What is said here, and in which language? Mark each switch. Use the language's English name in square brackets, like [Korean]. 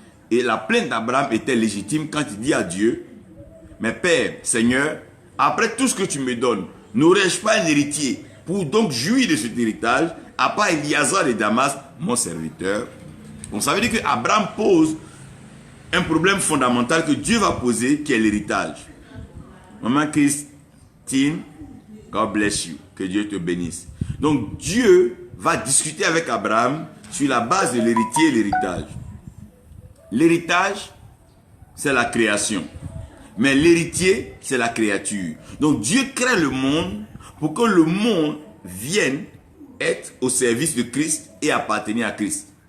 [French] Et la plainte d'Abraham était légitime quand il dit à Dieu: mais Père, Seigneur, après tout ce que tu me donnes, n'aurais-je pas un héritier pour donc jouir de cet héritage, à part Eliezer de Damas, mon serviteur? Donc ça veut dire qu'Abraham pose un problème fondamental que Dieu va poser, qui est l'héritage. [English] Maman Christine, God bless you. [French] Que Dieu te bénisse. Donc Dieu va discuter avec Abraham sur la base de l'héritier et l'héritage. L'héritage, c'est la création. Mais l'héritier, c'est la créature. Donc Dieu crée le monde pour que le monde vienne être au service de Christ et appartenir à Christ.